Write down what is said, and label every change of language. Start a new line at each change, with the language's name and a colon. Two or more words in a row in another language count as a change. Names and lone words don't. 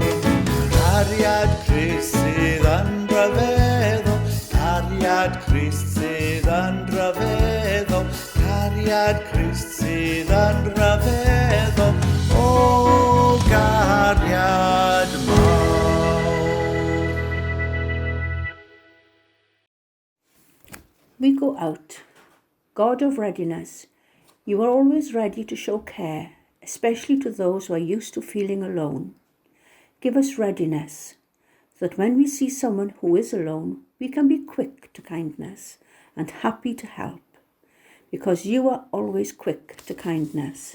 Welsh: Cariad Crist sydd yn rhyfeddol, cariad Crist sydd yn rhyfeddol, cariad Crist sydd yn rhyfeddol, o gariad mawr.
English: We go out. God of readiness, you are always ready to show care, especially to those who are used to feeling alone. Give us readiness, so that when we see someone who is alone, we can be quick to kindness and happy to help, because you are always quick to kindness.